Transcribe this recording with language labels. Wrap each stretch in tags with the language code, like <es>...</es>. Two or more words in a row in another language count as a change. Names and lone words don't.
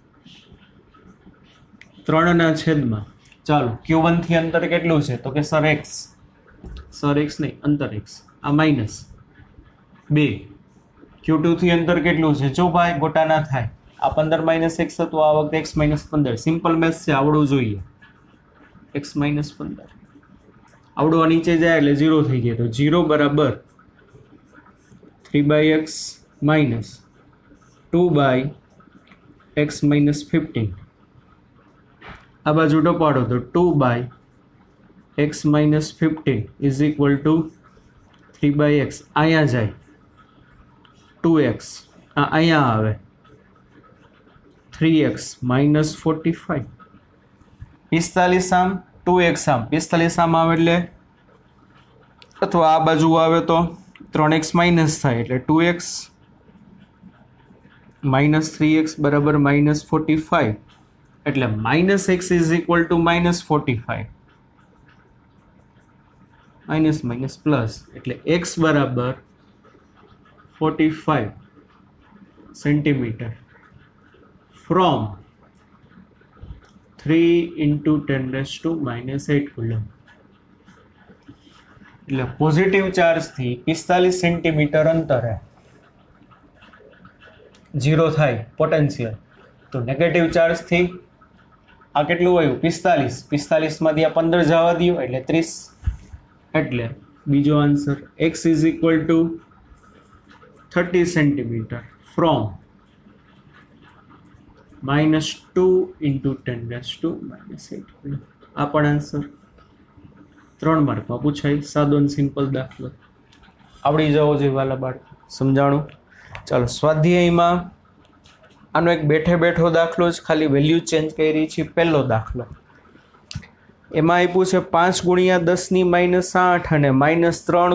<gu>3 ના છેદમાં ચાલો Q1 થી અંતર કેટલું છે તો કે સર x નહીં અંતર x આ માઈનસ 2 Q2 થી અંતર કેટલું છે જો ભાઈ ગોટા ના થાય આ 15 - x હતું આ વખતે x - 15</gu> <en>simple maths</en> <gu>છે આવડવું જોઈએ x - 15 આવડવા નીચે જાય એટલે 0 થઈ જાય તો 0 બરાબર 3/x minus 2/x minus 15 આ બાજુ ટપાડો તો 2/x minus 15</gu> <en>is equal to</en> <gu>3/x અહીંયા જાય 2x અહીંયા આવે 3x minus 45 45 આમ 2x આમ 45 આમ આવે એટલે અથવા આ બાજુ આવે તો 3x માઇનસ થાય એટલે 2x</gu> <en>minus 3x બરાબર minus 45 એટલે minus x is equal to minus 45 minus plus</en> <gu>એટલે x બરાબર</gu> <en>45 સેન્ટીમીટર from 3 into 10 raised to minus 8 કુલમ</en> <gu>એટલે પોઝિટિવ ચાર્જ થી 45 સેન્ટીમીટર અંતરે 0 થાય પોટેન્શિયલ તો નેગેટિવ ચાર્જ થી આ કેટલું આવ્યું 45 માંથી આ 15 જવા દો એટલે 30 એટલે બીજો આન્સર x</gu> <en>is equal to</en> <gu>30 સેન્ટીમીટર from -2</gu> <en>into 10 raised to -8</en> <gu>આ પણ આન્સર 3 માર્કમાં પૂછાય સાદો અને સિમ્પલ દાખલો આવડી જવો જોઈએ વાલા બાળકો સમજાણું ચાલો સ્વાધ્યાયમાં આનો એક બેઠે બેઠો દાખલો જ ખાલી</gu> <en>value change</en> <gu>કરી છે પહેલો દાખલો એમાં આપ્યું છે 5 ગુણ્યા 10 ની -8 અને -3</gu>